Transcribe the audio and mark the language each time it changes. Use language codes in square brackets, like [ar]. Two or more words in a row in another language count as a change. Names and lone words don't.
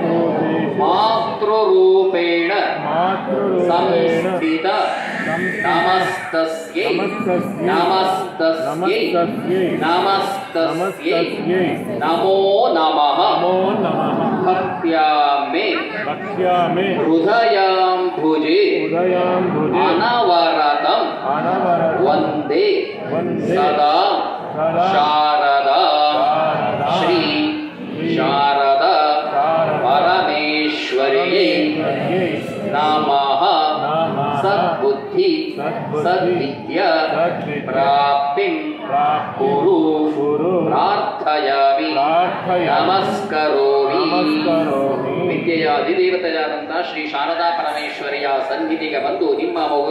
[sa] ಮಾತೃರೂಪೇಣ ಸಂಸ್ಥಿತ ನಮಸ್ತಸ್ಯೈ ನಮಸ್ತಸ್ಯೈ ನಮಸ್ತಸ್ಯೈ ನಮೋ ನಮಃ ಭಕ್ತ್ಯಾ ಮೇ ಹೃದಯಾಂಬುಜೆ ಅನವರತಂ ವಂದೇ ಸದಾ ಶಾರದಾ ಶ್ರೀ ಶಾರದಾ ಪರಮೇಶ್ವರಿಯೇ ನಮಃ. ಸದ್ಬುದ್ಧಿ ಸದ್ವಿದ್ಯಾ ಪ್ರಾಪ್ತಿಂ ಕುರು ಪ್ರಾರ್ಥಯಾಮಿ ನಮಸ್ಕರೋಮಿ. [kn] ವಿದ್ಯೆಯ ಅಧಿದೇವತೆಯಾದಂತಹ ಶ್ರೀ ಶಾರದಾ ಪರಮೇಶ್ವರಿಯ ಸನ್ನಿಧಿಗೆ ಬಂದು ನಿಮ್ಮ ಮಗುವಿಗೆ